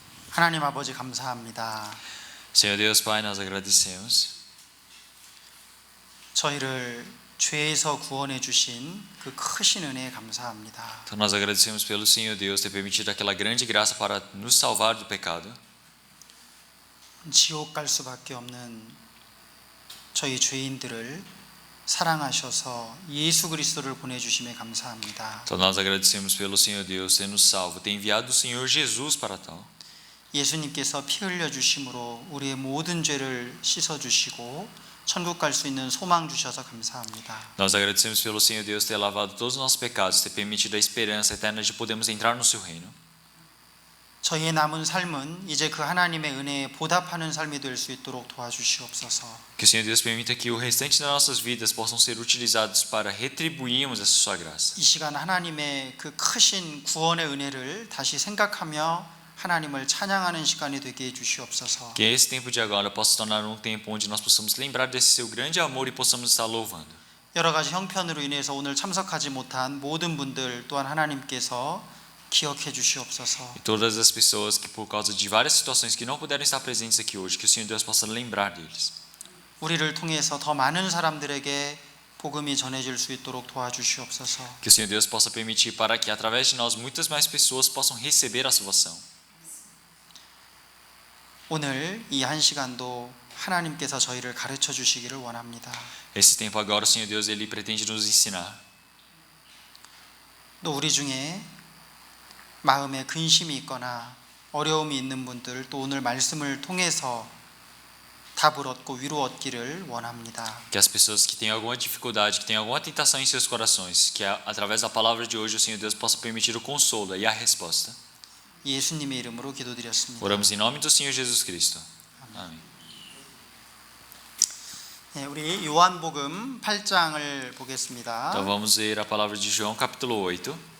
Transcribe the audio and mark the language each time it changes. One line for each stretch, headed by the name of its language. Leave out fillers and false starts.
Korean: 하나님 아버지 감사합니다.
Portuguese: Senhor Deus Pai, nós agradecemos
Korean: 저희를 죄에서 구원해 주신 그 크신 은혜에 감사합니다.
Portuguese: Então nós agradecemos pelo Senhor Deus ter permitido aquela grande graça para nos salvar do pecado.
Korean: 지옥 갈 수밖에 없는 저희 죄인들을 사랑하셔서 예수 그리스도를 보내주심에 감사합니다.
Portuguese: Então nós agradecemos pelo Senhor Deus ter nos salvo, ter enviado o Senhor Jesus para tal.
Korean: 예수님께서 피 흘려 주심으로 우리의 모든 죄를 씻어 주시고 천국 갈 수 있는 소망 주셔서 감사합니다.
Portuguese: Nós agradecemos pelo Senhor Deus ter lavado todos os nossos pecados, ter permitido a esperança eterna de podermos entrar no seu reino.
Korean: 저희의 남은 삶은 이제 그 하나님의 은혜에 보답하는 삶이 될 수 있도록 도와주시옵소서.
Portuguese: Que o Senhor Deus permita que o restante das nossas vidas possam ser utilizados para retribuirmos essa sua graça.
Korean: 이 시간 하나님의 그 크신 구원의 은혜를 다시 생각하며 하나님을 찬양하는 시간이 되게 해 주시옵소서.
Portuguese: Que esse tempo de agora possa se tornar um tempo onde nós possamos lembrar desse seu grande amor e possamos estar louvando.
Korean: 여러 가지 형편으로 인해서 오늘 참석하지 못한 모든 분들 또한 하나님께서 기억해 주시옵소서.
Portuguese: E todas as pessoas que por causa de várias situações que não puderam estar presentes aqui hoje, que o Senhor Deus possa lembrar deles.
Korean: 우리를 통해서 더 많은 사람들에게 복음이 전해질 수 있도록 도와주시옵소서.
Portuguese: Que o Senhor Deus possa permitir para que através de nós muitas mais pessoas possam receber a salvação.
Korean: 오늘 이 한 시간도 하나님께서 저희를 가르쳐 주시기를 원합니다.
Portuguese: Esse tempo agora o Senhor Deus ele pretende nos ensinar.
Korean: 또 우리 중에 마음에 근심이 있거나 어려움이 있는 분들 또 오늘 말씀을 통해서 답을 얻고 위로 얻기를 원합니다.
Portuguese: Que as pessoas que têm alguma dificuldade, que têm alguma tentação em seus corações, que através da palavra de hoje o Senhor Deus possa permitir o consolo e a resposta.
Korean: 예수님의 이름으로 기도드렸습니다.
Portuguese: Oramos em nome do Senhor Jesus Cristo. Amém.
Korean: 네, 우리 요한복음 8장을 보겠습니다.
Portuguese: Então vamos ver a palavra de João, capítulo 8.